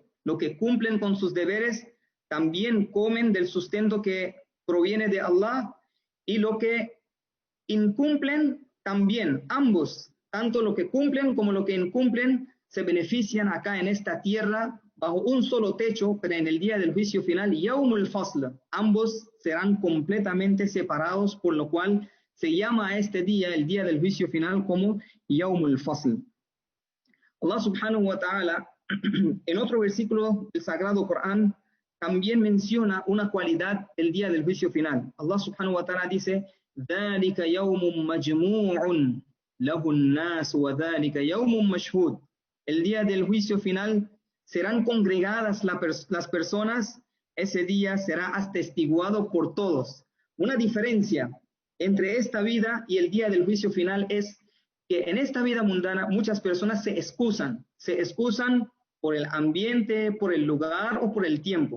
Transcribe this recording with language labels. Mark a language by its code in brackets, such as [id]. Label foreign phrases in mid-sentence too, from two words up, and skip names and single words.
[es] Los que cumplen con sus deberes también comen del sustento que proviene de Allah, y lo que incumplen también, ambos, tanto lo que cumplen como lo que incumplen, se benefician acá en esta tierra bajo un solo techo, pero en el día del juicio final, [ar] يوم الفصل, [es] ambos serán completamente separados, por lo cual se llama a este día, el día del juicio final, como [ar] يوم الفصل. الله سبحانه وتعالى, [es] en otro versículo del Sagrado Corán, también menciona una cualidad del día del juicio final. [ar] الله سبحانه وتعالى dice: ذَلِكَ يَوْمٌ مَجْمُوعٌ لَهُ النَّاسُ وَذَلِكَ يَوْمٌ مَشْهُودٌ. [es] El día del juicio final serán congregadas las personas, ese día será atestiguado por todos. Una diferencia entre esta vida y el día del juicio final es que en esta vida mundana muchas personas se excusan por el ambiente, por el lugar o por el tiempo.